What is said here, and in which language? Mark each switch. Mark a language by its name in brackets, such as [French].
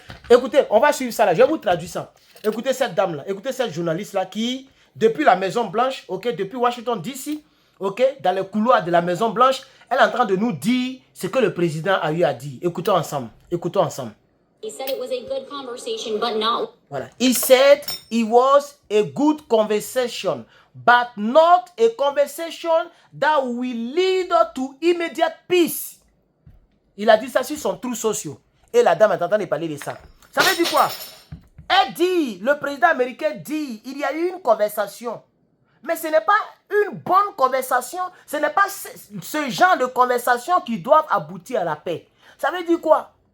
[French] Écoutez, on va suivre ça là. Je vais vous traduire ça. Écoutez cette dame là. Écoutez cette journaliste là qui, depuis la Maison Blanche, depuis Washington DC, dans les couloirs de la Maison Blanche, elle est en train de nous dire ce que le président a eu à dire. Écoutons ensemble. Écoutons ensemble. [English] He said it was a good conversation, but not. [French] Voilà. [English] He said it was a good conversation, but not a conversation that will lead to immediate peace. [French] Il a dit ça sur son trou social. Et la dame est en train de parler de ça. Ça veut dire quoi? Elle dit, le président américain dit, il y a eu une conversation. Mais ce n'est pas une bonne conversation. Ce n'est pas ce genre de conversation qui doivent aboutir à la paix. Ça veut dire quoi?